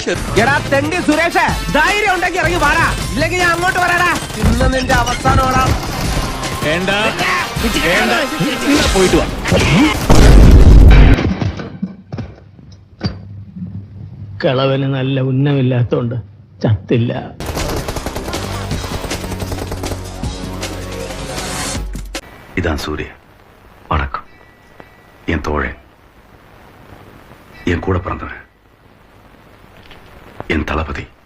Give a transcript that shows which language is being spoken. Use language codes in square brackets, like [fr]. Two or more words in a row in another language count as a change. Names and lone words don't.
[ml] എടാ തെണ്ടി സുരേഷ്, ധൈര്യം ഉണ്ടെങ്കിൽ ഇറങ്ങി വാടാ, ഇല്ലെങ്കിൽ ഞാൻ അങ്ങോട്ട് വരാടാ. ഇന്ന് നിന്റെ അവസാനോടാ. വേണ്ട, പോയിട്ട് വാ. കളവന് നല്ല ഉന്നമില്ലാത്തോണ്ട് ചത്തില്ല. [ta] இதான் சூரிய. வணக்கம். என் தோழன், என் கூட பிறந்தவன், என் தளபதி.